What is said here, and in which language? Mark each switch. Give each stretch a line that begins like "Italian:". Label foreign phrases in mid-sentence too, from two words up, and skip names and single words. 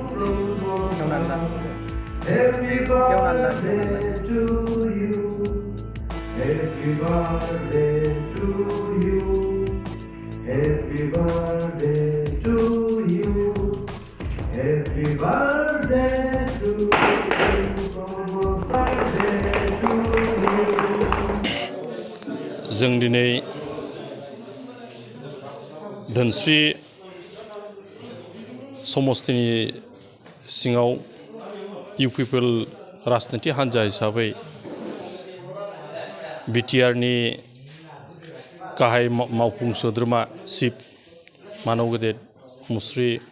English: Happy birthday to you. Happy birthday to you. Happy birthday to you. Happy birthday to you.
Bodo: जों दिनै धोनस्रि समस्तिनि सिङाव इउपिपिएल राजनिति हान्जा हिसाबै बिटिआरनि गाहाय मावफुं सोद्रोमा चिफ मानव गेदेर मुस्रि